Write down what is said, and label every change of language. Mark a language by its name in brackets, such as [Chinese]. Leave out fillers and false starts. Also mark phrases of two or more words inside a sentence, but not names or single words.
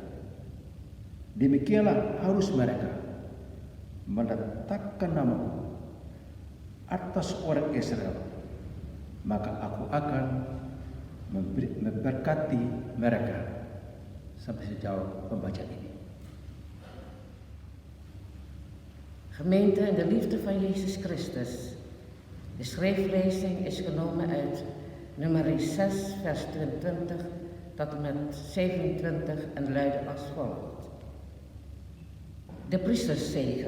[Indonesian] Demikianlah harus mereka meletakkan namaku atas orang Israel, maka aku akan memberkati mereka." Sampai sejauh pembacaan ini. [Dutch] Gemeente in de liefde van Jezus Christus. De schriftlezing is genomen uit Numeri 6 vers 22 tot en met 27 en luidde als volgt. De priesterszegen.